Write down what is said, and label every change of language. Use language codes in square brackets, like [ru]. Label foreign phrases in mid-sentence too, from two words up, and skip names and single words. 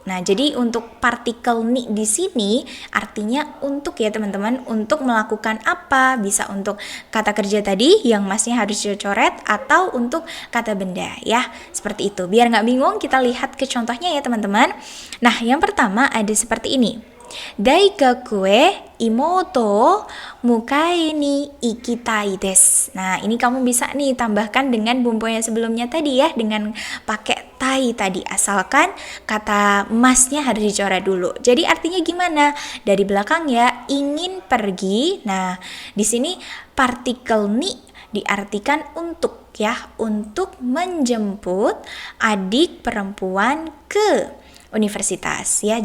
[id] Nah, jadi untuk partikel ni di sini artinya untuk ya teman-teman, untuk melakukan apa? Bisa untuk kata kerja tadi yang masnya harus dicoret atau untuk kata benda ya. Seperti itu. Biar nggak bingung, kita lihat ke contohnya ya teman-teman. Nah, yang pertama ada seperti ini. [ja] 大学妹迎えに行きたいです. [id] Nah, ini kamu bisa nih tambahkan dengan bunpo yang sebelumnya tadi ya, dengan pakai tai tadi, asalkan kata masnya harus dicoret dulu. Jadi artinya gimana? Dari belakang ya, ingin pergi. Nah, di sini partikel ni diartikan untuk ya, untuk menjemput adik perempuan ke universitas ya.